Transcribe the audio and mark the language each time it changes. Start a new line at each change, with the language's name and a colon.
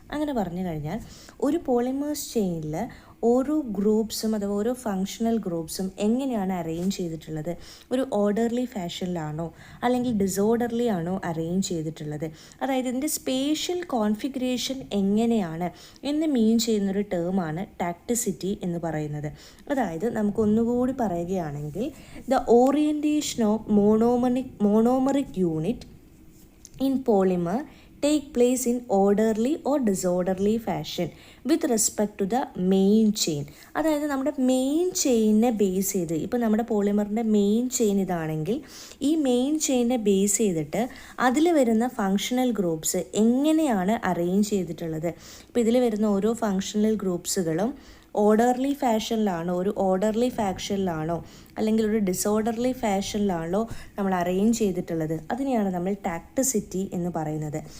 Malayalam: അങ്ങനെ പറഞ്ഞു കഴിഞ്ഞാൽ ഒരു പോളിമേഴ്സ് ചെയിനിൽ ഓരോ ഗ്രൂപ്പ്സും അഥവാ ഓരോ ഫങ്ഷണൽ ഗ്രൂപ്പ്സും എങ്ങനെയാണ് അറേഞ്ച് ചെയ്തിട്ടുള്ളത്, ഒരു ഓർഡർലി ഫാഷനിലാണോ അല്ലെങ്കിൽ ഡിസോർഡർലി ആണോ അറേഞ്ച് ചെയ്തിട്ടുള്ളത്, അതായത് ഇതിൻ്റെ സ്പേഷ്യൽ കോൺഫിഗറേഷൻ എങ്ങനെയാണ് എന്ന് മീൻ ചെയ്യുന്നൊരു ടേമാണ് ടാക്ടിസിറ്റി എന്ന് പറയുന്നത്. അതായത് നമുക്കൊന്നുകൂടി പറയുകയാണെങ്കിൽ
English: The orientation of monomeric unit in polymer take place in orderly or disorderly fashion with respect to the main chain.
Malayalam: അതായത് നമ്മുടെ മെയിൻ ചെയിനെ ബേസ് ചെയ്ത്, ഇപ്പോൾ നമ്മുടെ പോളിമറിൻ്റെ മെയിൻ ചെയിൻ ഇതാണെങ്കിൽ ഈ മെയിൻ ചെയിനെ ബേസ് ചെയ്തിട്ട് അതിൽ വരുന്ന ഫങ്ഷണൽ ഗ്രൂപ്പ്സ് എങ്ങനെയാണ് അറേഞ്ച് ചെയ്തിട്ടുള്ളത്. ഇപ്പോൾ ഇതിൽ വരുന്ന ഓരോ ഫങ്ഷണൽ ഗ്രൂപ്പ്സുകളും ഓർഡർലി ഫാഷനിലാണോ, ഒരു ഓർഡർലി ഫാഷനിലാണോ അല്ലെങ്കിൽ ഒരു ഡിസോർഡർലി ഫാഷനിലാണോ നമ്മൾ അറേഞ്ച് ചെയ്തിട്ടുള്ളത്, അതിനെയാണ് നമ്മൾ ടാക്ടിസിറ്റി എന്ന് പറയുന്നത്.